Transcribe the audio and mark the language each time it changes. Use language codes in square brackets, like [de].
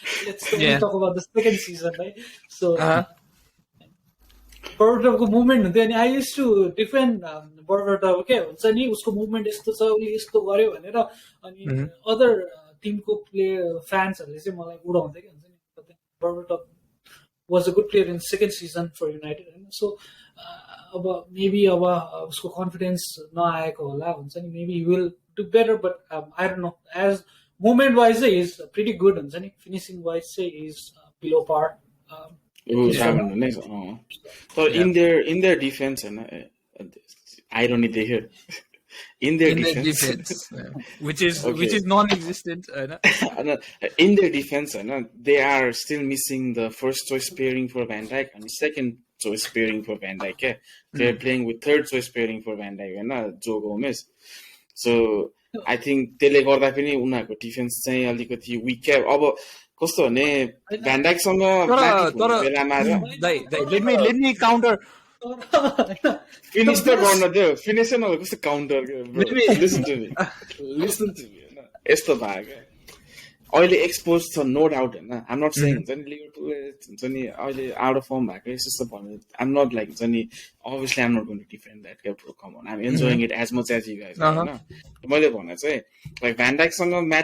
[en] Let's only talk about the second season, right? [ne] So Berbatovको movement हुन्थ्यो अनि I used to defend Berbatov के हुन्छ नि उसको movement यस्तो छ उसले यस्तो गर्यो भनेर अनि other टिमको प्लेयर फ्यान्सहरूले चाहिँ मलाई उडाउँदै के हुन्छ नि [en] Berbatov was a good player in second season for United [ne] होइन सो अब मेबी अब उसको कन्फिडेन्स नआएको होला हुन्छ नि [en] maybe will do better but I don't know as [ne] movement wise चाहिँ इज प्रिटी गुड हुन्छ नि फिनिसिङ वाइज चाहिँ इज बिलो पार [en] तर in their defence होइन irony देख्यो in their defense which is non-existent in their defense they are still missing the first choice pairing for Van Dijk and second choice pairing for Van Dijk they're playing with third choice pairing for Van Dijk Joe Gomez so I think [ne] त्यसले गर्दा पनि उनीहरुको defence चाहिँ अलिकति week छ [en] अब कस्तो भने Van Dijk सँग बेलामा let me counter finish the corner there finish न कस्तो काउन्टर listen to me [ne] यस्तो भएको अहिले एक्सपोज छ [en] no doubt हैन I am not saying हुन्छ नि लिभरपुल हुन्छ नि अहिले आउट अफ फर्म भएको यस्तो भन्नु आइ एम नट लाइक हुन्छ नि obviously I'm not going to defend that come on I'm enjoying it as much as you guys हैन [ne] मैले भने चाहिँ [en] like Van Dijk सँग